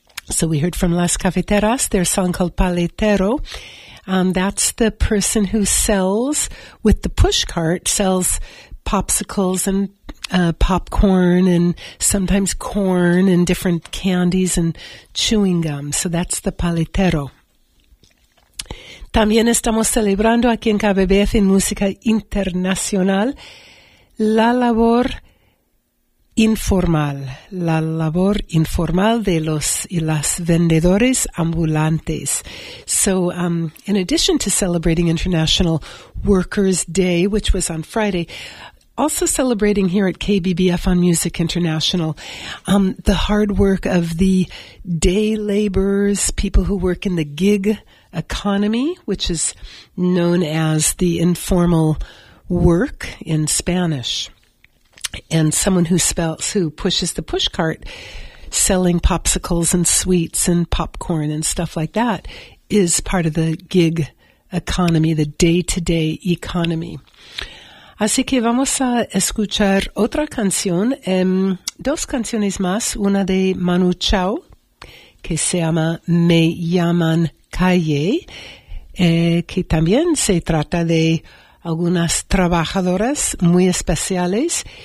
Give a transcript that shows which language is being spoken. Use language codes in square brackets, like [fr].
[en] So we heard from Las Cafeteras, their song called Paletero. That's the person who sells, with the push cart, sells popsicles and popcorn and sometimes corn and different candies and chewing gum. So that's the paletero. [es] También estamos celebrando aquí en KBBF en Música Internacional la labor informal, la labor informal de los y las vendedores ambulantes. [en] So, in addition to celebrating International Workers' Day, which was on Friday, also celebrating here at KBBF on Music International, the hard work of the day laborers, people who work in the gig economy, which is known as the informal work in Spanish. And someone who pushes the push cart, selling popsicles and sweets and popcorn and stuff like that, is part of the gig economy, the day-to-day economy. [es] Así que vamos a escuchar otra canción, dos canciones más, una de Manu Chao, que se llama Me Llaman Calle, que también se trata de algunas trabajadoras muy especiales.